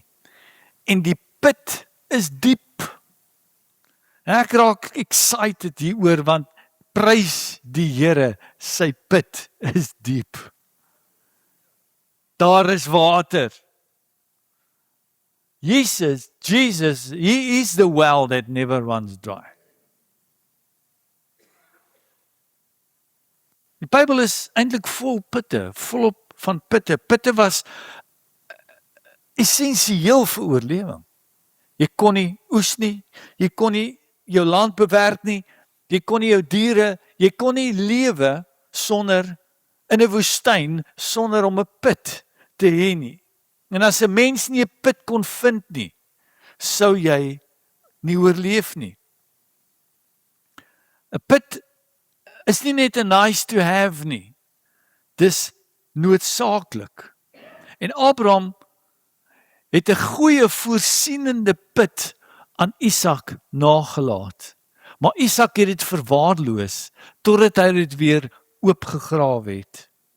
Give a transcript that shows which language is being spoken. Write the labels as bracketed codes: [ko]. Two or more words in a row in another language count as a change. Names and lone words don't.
[af] En die put is diep. En ek raak excited hieroor want prys die Here, sy put is diep. Daar is water. [en] Jesus, He is the well that never runs dry. [af] Die Bybel is eintlik vol putte, volop van putte. Putte was essensieel vir oorlewing. Jy kon nie oes nie, jy kon nie jou land bewerk nie, jy kon nie jou diere, jy kon nie lewe sonder in 'n woestyn sonder om 'n put te hê nie. En as 'n mens nie 'n put kon vind nie, sou jy nie oorleef nie. 'n Put is nie net 'n [en] nice to have [af] nie. Dis noodsaaklik. En Abraham het 'n goeie voorsienende put aan Isak nagelaat. Maar Isak het dit verwaarloos totdat hy dit weer oopgegrawe het.